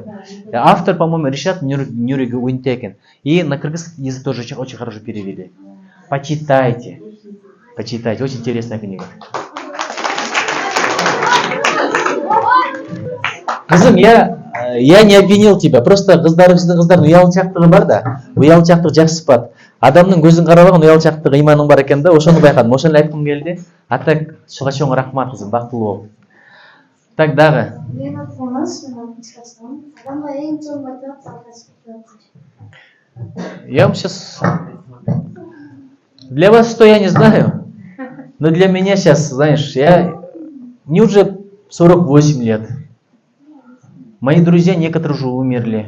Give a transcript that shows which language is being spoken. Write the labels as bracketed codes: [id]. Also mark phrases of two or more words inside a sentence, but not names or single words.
[ru] Автор, по-моему, Ришат Нюриги Уинтекен. И на кыргызский язык тоже очень хорошо перевели. Почитайте. Почитайте. Очень интересная книга. Кызым, я не обвинил тебя. [ky] Просто кыздардын уялчактыгы бар да. Уялчактык жакшы сыпат. Адамдын көзүн карабаган уялчактык ыйманың бар экен да. Ошону байкадым. Ошону айткым келди. А так чыга чоң рахмат кызым, бактылуу бол. Так дагы. [ru] Я вам сейчас... Для вас что, я не знаю. Но для меня сейчас, знаешь, мне уже 48 лет. Мои друзья некоторые уже умерли.